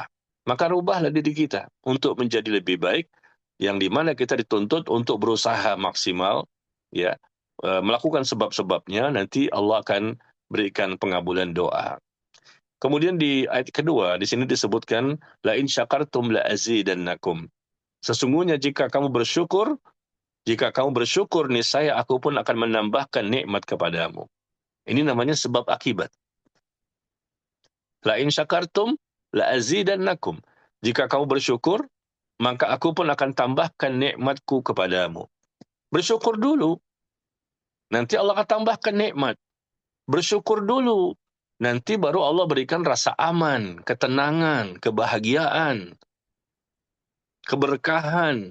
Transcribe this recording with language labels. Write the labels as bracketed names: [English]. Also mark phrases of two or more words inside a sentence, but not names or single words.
[Indonesian] Maka rubahlah diri kita untuk menjadi lebih baik, yang dimana kita dituntut untuk berusaha maksimal, melakukan sebab-sebabnya, nanti Allah akan berikan pengabulan doa. Kemudian di ayat kedua, di sini disebutkan, [Arabic] لئن شكرتم لأزيدنكم. [Indonesian] Sesungguhnya jika kamu bersyukur niscaya aku pun akan menambahkan nikmat kepadamu. Ini namanya sebab akibat. [Arabic] لئن شكرتم لأزيدنكم. [Indonesian] Jika kamu bersyukur, maka aku pun akan tambahkan nikmatku kepadamu. Bersyukur dulu, nanti Allah akan tambahkan nikmat. Bersyukur dulu, nanti baru Allah berikan rasa aman, ketenangan, kebahagiaan, keberkahan.